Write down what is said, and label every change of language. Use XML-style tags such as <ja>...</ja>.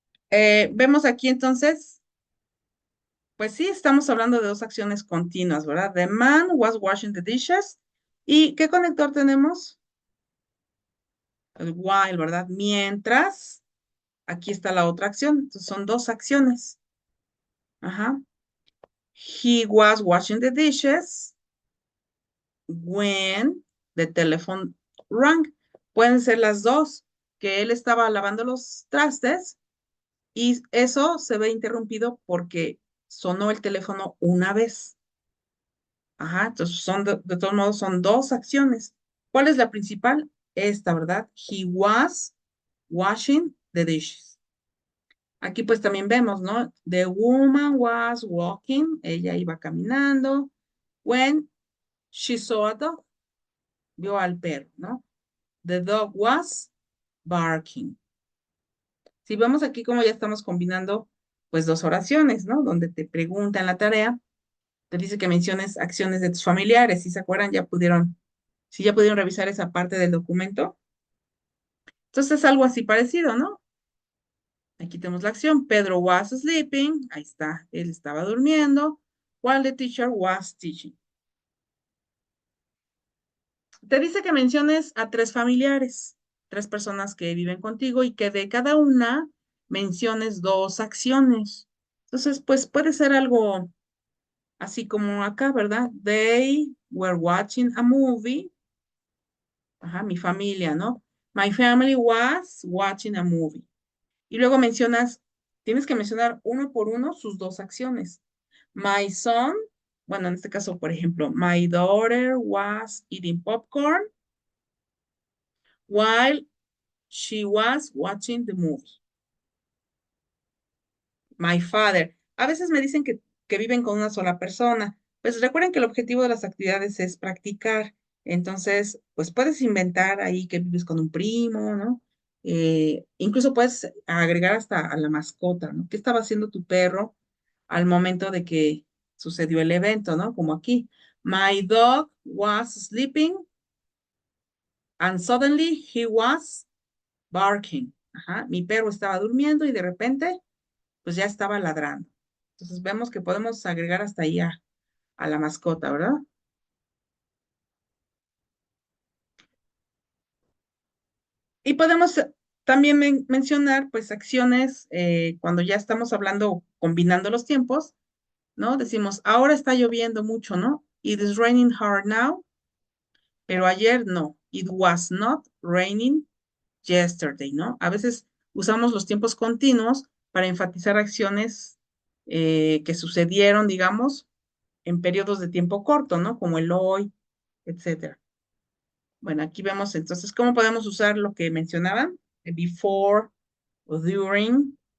<es>Vemos aquí entonces, pues sí, estamos hablando de dos acciones continuas, ¿verdad?</es> <en>The man was washing the dishes.</en> <es>¿Y qué conector tenemos? El while, ¿verdad? Mientras, aquí está la otra acción. Entonces son dos acciones. Ajá.</es> <en>He was washing the dishes when the telephone rang.</en> <es>Pueden ser las dos, que él estaba lavando los trastes y eso se ve interrumpido porque sonó el teléfono una vez. Ajá, entonces son de todos modos son dos acciones. ¿Cuál es la principal? Esta, ¿verdad?</es> <en>He was washing the dishes.</en> <es>Aquí pues también vemos, ¿no?</es> <en>The woman was walking,</en> <es>ella iba caminando.</es> <en>When she saw a dog,</en> <es>vio al perro, ¿no?</es> <en>The dog was barking.</en> <es>Si vemos aquí como ya estamos combinando pues dos oraciones, ¿no? Donde te pregunta en la tarea, te dice que menciones acciones de tus familiares. Si se acuerdan, si ya pudieron revisar esa parte del documento. Entonces es algo así parecido, ¿no? Aquí tenemos la acción.</es> <en>Pedro was sleeping.</en> <es>Ahí está. Él estaba durmiendo.</es> <en>While the teacher was teaching.</en> <es>Te dice que menciones a tres familiares, tres personas que viven contigo y que de cada una menciones dos acciones. Entonces, pues puede ser algo así como acá, ¿verdad?</es> <en>They were watching a movie.</en> <es>Ajá, mi familia, ¿no?</es> <en>My family was watching a movie.</en> <es>Y luego tienes que mencionar uno por uno sus dos acciones.</es> <en>My son,</en> <es>bueno, en este caso, por ejemplo,</es> <en>my daughter was eating popcorn while she was watching the movie. My father.</en> <es>A veces me dicen que viven con una sola persona. Pues recuerden que el objetivo de las actividades es practicar. Entonces, pues puedes inventar ahí que vives con un primo, ¿no? Incluso puedes agregar hasta a la mascota, ¿no? ¿Qué estaba haciendo tu perro al momento de que sucedió el evento, ¿no? Como aquí.</es> <en>My dog was sleeping and suddenly he was barking. Ajá.</en> <es>Mi perro estaba durmiendo y de repente, pues ya estaba ladrando. Entonces vemos que podemos agregar hasta ahí a la mascota, ¿verdad? Y podemos también mencionar, pues, acciones cuando ya estamos hablando, combinando los tiempos, ¿no? Decimos, ahora está lloviendo mucho, ¿no?</es> <en>It is raining hard now,</en> <es>pero ayer no.</es> <en>It was not raining yesterday, ¿no?</en> <es>A veces usamos los tiempos continuos para enfatizar acciones que sucedieron, digamos, en periodos de tiempo corto, ¿no? Como el hoy, etcétera. Bueno, aquí vemos entonces cómo podemos usar lo que mencionaban, before o during.</es>